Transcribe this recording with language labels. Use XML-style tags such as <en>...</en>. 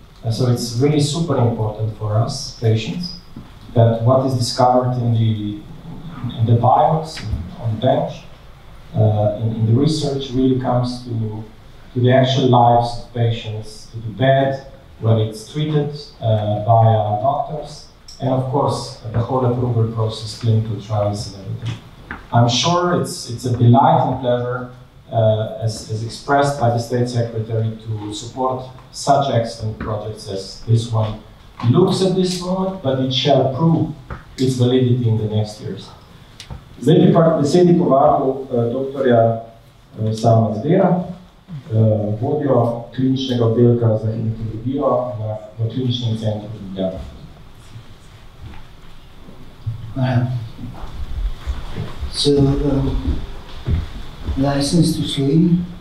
<en>So it's really super important for us, patients, that what is discovered in the bios, on the bench, in the research really comes to the actual lives of patients, to the bed, where it's treated by doctors, and of course, the whole approval process, clinical trials and everything. I'm sure it's a delight and pleasure, as expressed by the State Secretary, to support such excellent projects as this one looks at this moment, but it shall prove its validity in the next years.</en> <sl>Zdaj bi pa k besedi povabil doktorja Sama Zdera, vodjo kliničnega oddelka za hematologijo v kliničnem centru Ljubljana.</sl> <en>So, licensed to Slovenia.</en>